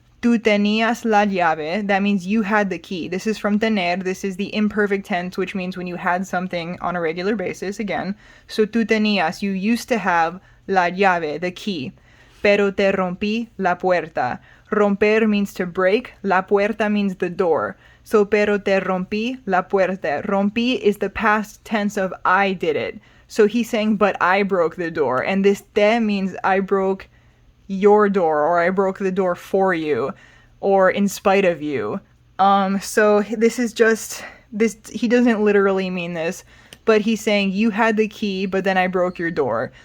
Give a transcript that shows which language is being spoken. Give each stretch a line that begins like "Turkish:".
Spanish: Tú tenías la llave.
English: That means you had the key. This is from tener. This is the imperfect tense, which means when you had something on a regular basis, again. So
Spanish: tú tenías,
English: you used to have
Spanish: la llave,
English: the key.
Spanish: Pero te rompí la puerta. Romper
English: means to break.
Spanish: La puerta
English: means the door.
Spanish: So, pero te rompí la puerta.
English: Rompí is the past tense of I did it. So he's saying, but I broke the door. And this te means I broke your door, or I broke the door for you, or in spite of you. So this is just, this, he doesn't literally mean this, but he's saying you had the key, but then I broke your door.